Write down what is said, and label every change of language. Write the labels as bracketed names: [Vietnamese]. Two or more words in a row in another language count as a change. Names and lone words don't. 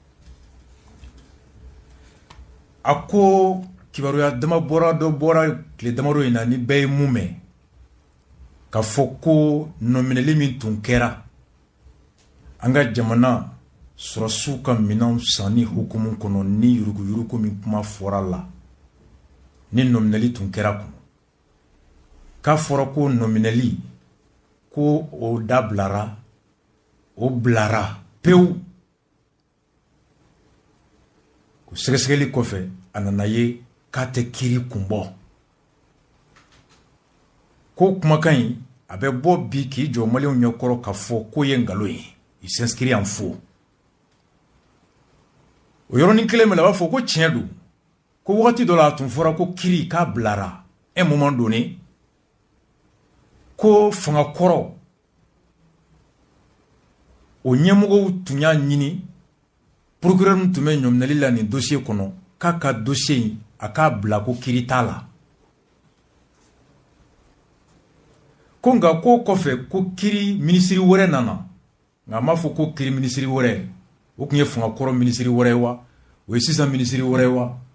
[Bambara] A ko kibaruya dama bɔra dɔ bɔra tile damadɔ in na ni bɛɛ ye mun mɛn k'a fɔ ko nomineli min tun kɛra an ka jamana sɔrɔsiw ka minɛnw sanni hukumu kɔnɔ ni yuruguyurugu min kuma fɔra la ni nomineli tun kɛra kɔnɔ k'a fɔra ko nomineli ko o dablara o bilara pewu. O sɛgɛsɛgɛli kɔfɛ a nana ye k'a tɛ kiiri kun bɔ. Ko kumakan in a bɛ bɔ bi k'i jɔ maliyɛnw ɲɛkɔrɔ k'a fɔ ko ye nkalon ye. [French] Il s'inscrit en faux. [Bambara] O yɔrɔnin kelen min na a b'a fɔ ko tiɲɛ don ko wagati dɔ la a tun fɔra ko kiiri k'a bilara [French] un moment donné [Bambara] ko fanga kɔrɔ o ɲɛmɔgɔw tun y'a ɲini procureur min tun bɛ ɲɔminɛli la nin dossier kɔnɔ k'a ka dossier in a k'a bila ko kiiri t'a la. Ko nka ko kɔfɛ ko kiiri minisiri wɛrɛ nana nka a m'a fɔ ko kiiri minisiri wɛrɛ o tun ye fanga kɔrɔ minisiri wɛrɛ ye wa o ye sisan minisiri wɛrɛ ye wa.